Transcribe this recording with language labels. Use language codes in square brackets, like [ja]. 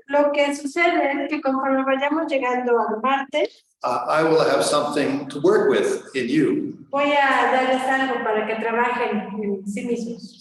[es] Lo que sucede es que conforme vayamos llegando al martes, [en] I will have something to work with in you. [es] voy a darles algo para que trabajen en sí mismos.